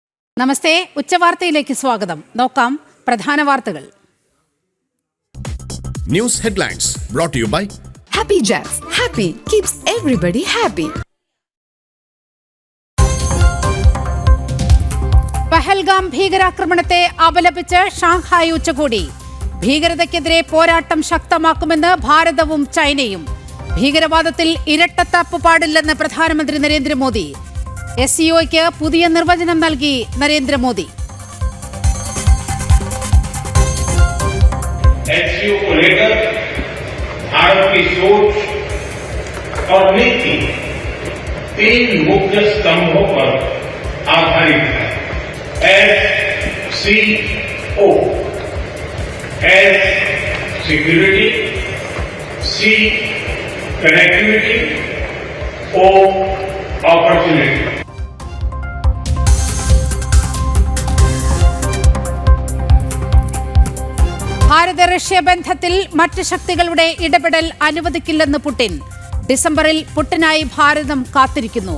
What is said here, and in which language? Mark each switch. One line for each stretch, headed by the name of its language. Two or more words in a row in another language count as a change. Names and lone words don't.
Malayalam: നമസ്തേ, ഉച്ചവാർത്തയിലേക്ക് സ്വാഗതം. നോക്കാം പ്രധാന വാർത്തകൾ.
English: news headlines brought to you by Happy Jacks. Happy keeps everybody happy.
Malayalam: പഹൽഗാം ഭീകരാക്രമണത്തെ അപലപിച്ച് ഷാങ്ഹായ് ഉച്ചകോടി. ഭീകരതയ്ക്കെതിരെ പോരാട്ടം ശക്തമാക്കുമെന്ന് ഭാരതവും ചൈനയും. ഭീകരവാദത്തിൽ ഇരട്ടത്താപ്പ് പാടില്ലെന്ന് പ്രധാനമന്ത്രി നരേന്ദ്രമോദി. SCOയ്ക്ക് പുതിയ നിർവചനം നൽകി നരേന്ദ്രമോദി.
Hindi: SCO को लेकर भारत की सोच और नीति 3 मुख्य स्तंभों पर आधारित है.
English: SCO, S security, C connectivity, O opportunity.
Malayalam: ഭാരത റഷ്യ ബന്ധത്തിൽ മറ്റ് ശക്തികളുടെ ഇടപെടൽ അനുവദിക്കില്ലെന്ന് പുടിൻ. ഡിസംബറിൽ പുടിനായി ഭാരതം കാത്തിരിക്കുന്നു.